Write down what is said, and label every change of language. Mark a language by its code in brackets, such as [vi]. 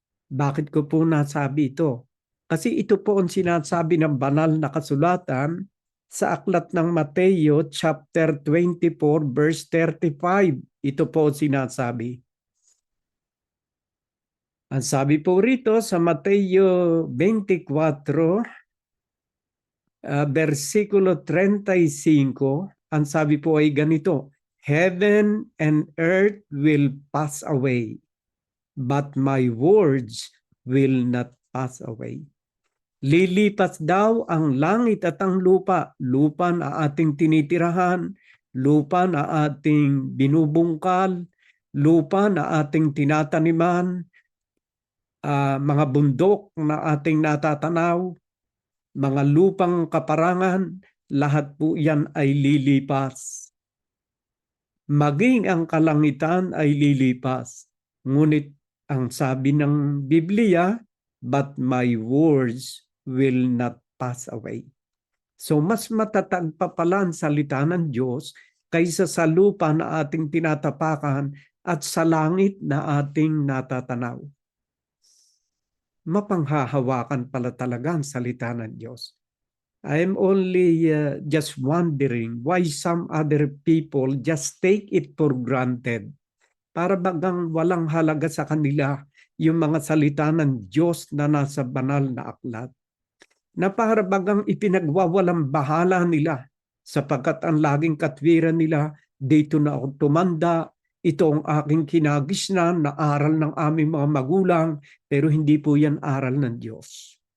[tl] Bakit ko po nasabi ito? Kasi ito po ang sinasabi ng banal na kasulatan sa aklat ng Mateo chapter 24 verse 35. Ito po ang sinasabi. Ang sabi po rito sa Mateo 24, versikulo 35, ang sabi po ay ganito, [en] Heaven and earth will pass away, but my words will not pass away. [tl] Lilipas daw ang langit at ang lupa, lupa na ating tinitirahan, lupa na ating binubungkal, lupa na ating tinataniman, mga bundok na ating natatanaw, mga lupang kaparangan, lahat po yan ay lilipas. Maging ang kalangitan ay lilipas. Ngunit ang sabi ng Biblia, [en] but my words will not pass away. [tl] So mas matatag pa pala ang salita ng Diyos kaysa sa lupa na ating tinatapakan at sa langit na ating natatanaw. Mapanghahawakan pala talaga ang salita ng Diyos. [en] I am only just wondering why some other people just take it for granted. [tl] Para bagang walang halaga sa kanila yung mga salita ng Diyos na nasa banal na aklat. Na para bagang ipinagwawalang bahala nila sapagkat ang laging katwiran nila, dito na ako tumanda, ito ang aking kinagisnan na aral ng aming mga magulang, pero hindi po yan aral ng Diyos.